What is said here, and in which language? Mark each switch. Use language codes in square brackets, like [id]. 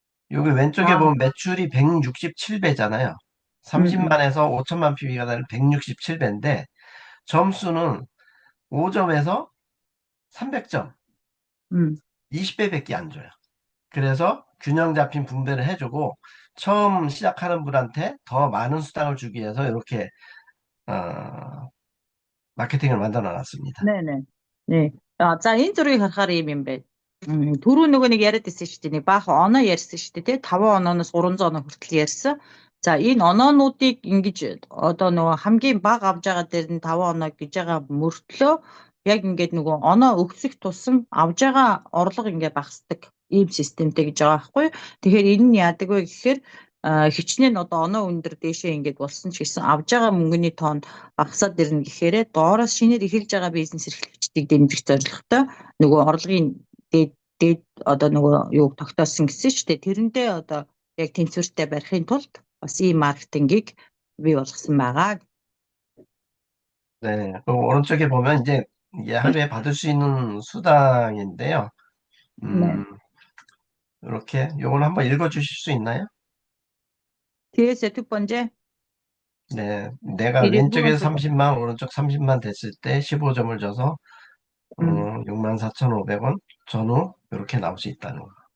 [ko] 여기 왼쪽에 보면 매출이 167배잖아요. 30만에서 5천만 PB가 되는 167배인데 점수는 5점에서 300점, 20배밖에 안 줘요. 그래서 균형 잡힌 분배를 해주고 처음 시작하는 분한테 더 많은 수당을 주기 위해서 이렇게 마케팅을 만들어 놨습니다. 네. [mn] За энэ зургийг харахаар юм бэ. Түрүү нөгөө нэг яриад байсан шүү дээ. Нэг баахан оноо ярьсан шүү дээ. 5 онооноос 300 оноо хүртэл ярьсан. За энэ оноонуудыг ингэж одоо нөгөө хамгийн бага авж байгаа дээр нь 5 оноо гэж байгаа мөртлөө яг ингээд нөгөө оноо өгсөх тусам авж байгаа орлого ингээд багасдаг ийм системтэй гэж байгаа байхгүй. Тэгэхээр энэ нь яадаг вэ гэхээр хичнээн одоо оноо өндөр дээшээ ингээд болсон ч гэсэн авж байгаа мөнгөний тоон багасаад ирнэ гэхээр доороос шинээр эхэлж байгаа бизнес эрхлэгчдийг дэмжих зорилготой нөгөө орлогын дээд одоо нөгөө юу тогтоосон гэсэн ч тийм тэрэндээ одоо яг тэнцвэртэй барихын тулд бас ийм маркетингийг бий болгосон байгаа. [ko] 네, 그 오른쪽에 보면 이제 하루에 받을 수 있는 수당인데요. 이렇게 요걸 한번 읽어주실 수 있나요? 뒤에서 두 번째. 네, 내가 왼쪽에 30만, 오른쪽 30만 됐을 때 15점을 줘서 64,500원 전후 이렇게 나올 수 있다는 거.